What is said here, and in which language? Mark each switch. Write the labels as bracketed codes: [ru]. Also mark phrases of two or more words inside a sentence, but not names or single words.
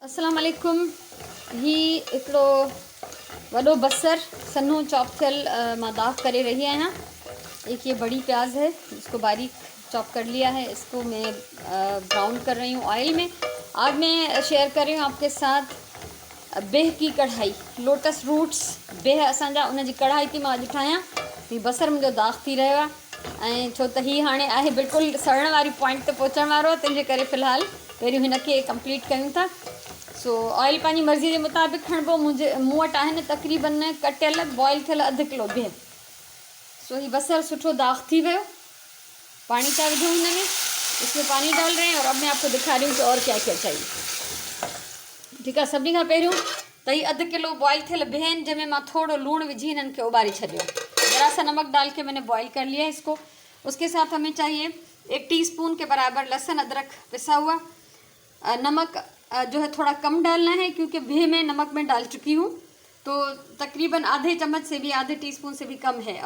[ar] السلام علیکم. [sd] ही हिकिड़ो वॾो बसर सन्हो चॉप थियल मां दाग करे रही आहियां। [ur] ایک یہ بڑی پیاز ہے، اسکو باریک چاپ کر لیا ہے. اسکو میں براؤن کر رہی ہوں آئل میں. آج میں شیئر کر رہی ہوں آپکے ساتھ بیہ کی کڑھائی, [en] lotus roots [sd] बेह असांजा, उन जी कढ़ाई थी मां अॼु ठाहियां। ही बसर मुंहिंजो दाग थी रहियो आहे ऐं छो त ही हाणे आहे बिल्कुलु सड़ण वारी पॉइंट ते पहुचण वारो आहे, तंहिंजे करे फ़िलहालु पहिरियों हिनखे कंप्लीट कयूं था। सो ऑयल पंहिंजी मर्ज़ी जे मुताबिक़ खणिबो। मूं वटि आहिनि तक़रीबन कटियल बॉइल थियल अधु किलो बेह। सो ही बसर सुठो दाग थी वियो। पानी क्या विझूँ हिन में, [ur] اسمیں پانی ڈال رہے ہیں اور اب میں آپکو دکھا رہی ہوں کہ اور کیا کیا چاہیے. ٹھیک ہے, [sd] सभिनी खां पहिरियों त ही अधु किलो बॉइल थियल बेह आहिनि, जंहिंमें मां थोड़ो लूणु विझी हिननि खे उबारे छॾियो। [ur] ذرا سا نمک ڈال کے میں نے بوائل کر لیا ہے اسکو۔ اسکے ساتھ ہمیں چاہیے 1 ٹی اسپون کے برابر لہسن ادرک پسا ہوا. نمک جو ہے تھوڑا کم ڈالنا ہے کیونکہ بیہ میں نمک میں ڈال چکی ہوں، تو تقریباً آدھے چمچ سے بھی، آدھے ٹی اسپون سے بھی کم ہے.